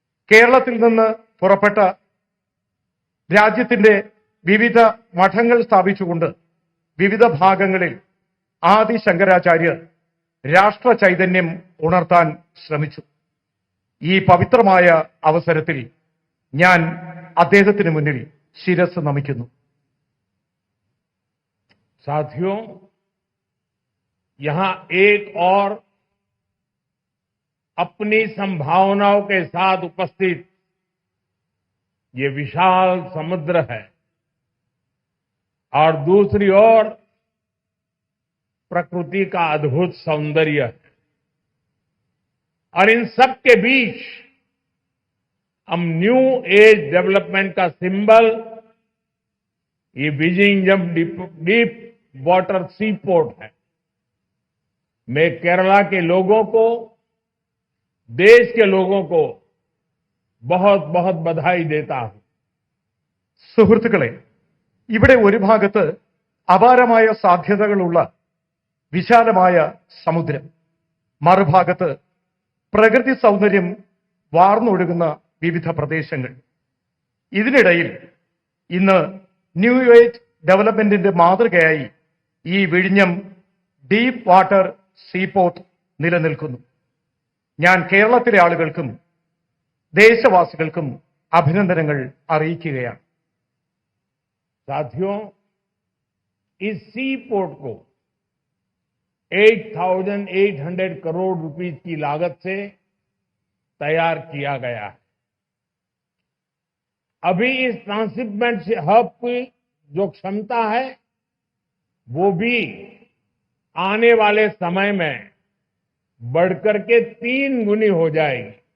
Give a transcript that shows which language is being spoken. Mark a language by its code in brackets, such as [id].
[ml] കേരളത്തിൽ നിന്ന് പുറപ്പെട്ട രാജ്യത്തിന്റെ വിവിധ മഠങ്ങൾ സ്ഥാപിച്ചുകൊണ്ട് വിവിധ ഭാഗങ്ങളിൽ ആദി ശങ്കരാചാര്യർ രാഷ്ട്ര ചൈതന്യം ഉണർത്താൻ ശ്രമിച്ചു. ഈ പവിത്രമായ അവസരത്തിൽ ഞാൻ അദ്ദേഹത്തിന് മുന്നിൽ ശിരസ് നമിക്കുന്നു. [hi] साथियों, यहां एक और अपनी संभावनाओं के साथ उपस्थित ये विशाल समुद्र है और दूसरी ओर प्रकृति का अद्भुत सौंदर्य है. और इन सब के बीच हम न्यू एज डेवलपमेंट का सिंबल ये विजिंगम डीप वाटर सी पोर्ट है. मैं केरला के लोगों को, देश के लोगों को बहुत बहुत बधाई देता हूं. [ml] സുഹൃത്തുക്കളെ, ഇവിടെ ഒരു ഭാഗത്ത് അപാരമായ സാധ്യതകളുള്ള വിശാലമായ സമുദ്രം, മറുഭാഗത്ത് പ്രകൃതി സൗന്ദര്യം വാർന്നൊഴുകുന്ന വിവിധ പ്രദേശങ്ങൾ. ഇതിനിടയിൽ ഇന്ന് ന്യൂ ഏജ് ഡെവലപ്മെന്റിന്റെ മാതൃകയായി ഈ വിഴിഞ്ഞം ഡീപ്പ് വാട്ടർ സീപോർട്ട് നിലനിൽക്കുന്നു. ഞാൻ കേരളത്തിലെ ആളുകൾക്കും ദേശവാസികൾക്കും അഭിനന്ദനങ്ങൾ അറിയിക്കുകയാണ്. [hi] साथियों, इस सी पोर्ट को 8,800 करोड़ रुपीस की लागत से तैयार किया गया है. अभी इस ट्रांसशिपमेंट हब की जो क्षमता है वो भी आने वाले समय में बढ़कर के 3 गुनी हो जाएगी.